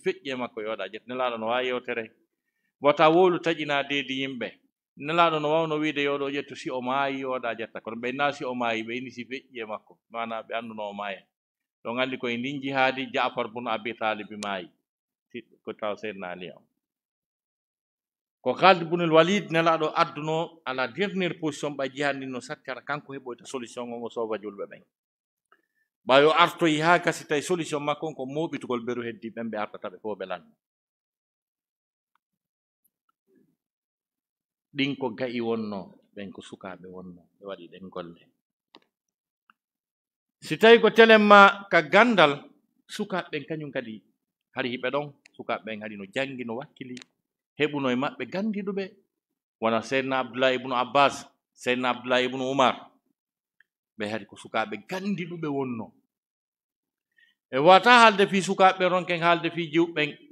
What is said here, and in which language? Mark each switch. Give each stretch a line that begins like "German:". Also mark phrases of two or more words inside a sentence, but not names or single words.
Fula: feƴƴi e makko yoɗa ƴettu nelaɗo no wawi yewtere wota wolu taƴina deedi yimɓe nelaɗo no wawno wiide yoɗo ƴettu si o maayi yoɗa ƴetta kono ɓe na si o maayi ɓe inni si feƴƴi e makko mana ɓe anduno o maaya ɗon andi koye ndin jihaadi Ja'far bun Abi Talib maayi ko taw seydna Ali on ko Khalid ibnul Walid nelaɗo adduno
French: à la dernière position
Fula: ɓa jihaadi ndin no sattara kanko heɓoyta solution on o sova julɓe ɓen ɓayo artoyi ha gasi tawi solution makko on ko moɓitugol beru heddi ɓen ɓe artataɓe fof ɓe lanno ɗin ko gayi wonno ɓen ko sukaɓe wonno ɓe waɗi ɗen golle si tawi ko telemma ka gandal sukaɓe ɓen kañum kadi hari hiɓe ɗon sukaɓe ɓen haɗi no jangi no wakkili heɓuno e maɓɓe gandiɗuɓe wona seydna Abdullah ibnu Abbas seydna Abdullah ibnu Umar ɓe hari ko sukaɓe gandiɗuɓe wonno e wata haalde fi sukaɓe ronken haalde fi jiwɓen